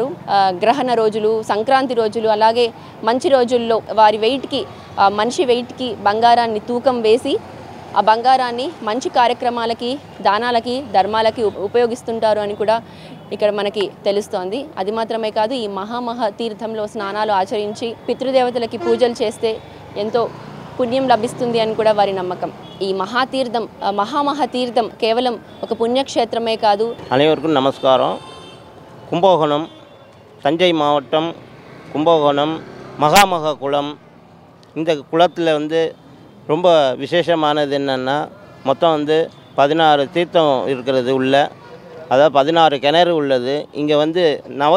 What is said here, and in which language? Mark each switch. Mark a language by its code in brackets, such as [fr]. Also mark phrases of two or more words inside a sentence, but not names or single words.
[te] గ్రహణ రోజులు, సంక్రాంతి రోజులు, అలాగే మంచి రోజుల్లో వారి వెయిట్కి, మనిషి వెయిట్కి బంగారాన్ని తూకం వేసి ఆ బంగారాన్ని మంచి కార్యక్రమాలకి, దానాలకి, ధర్మాలకి ఉపయోగిస్తుంటారు అని కూడా ఇక్కడ మనకి తెలుస్తోంది. అది మాత్రమే కాదు, ఈ మహామహ తీర్థంలో స్నానాలు ఆచరించి పితృదేవతలకి పూజలు చేస్తే ఎంతో పుణ్యం లభిస్తుంది అని కూడా వారి నమ్మకం. ఈ మహామహ తీర్థం కేవలం ఒక పుణ్యక్షేత్రమే కాదు. [ta] அனைவருக்கும் நமஸ்காரம். கும்பகோணம், தஞ்சை மாவட்டம் கும்பகோணம் மகாமக குளம். இந்த குளத்தில் ரொம்ப விசேஷமானது என்னென்னா, மொத்தம் 16 தீர்த்தம் இருக்கிறது உள்ள, அதாவது 16 கிணறு உள்ளது.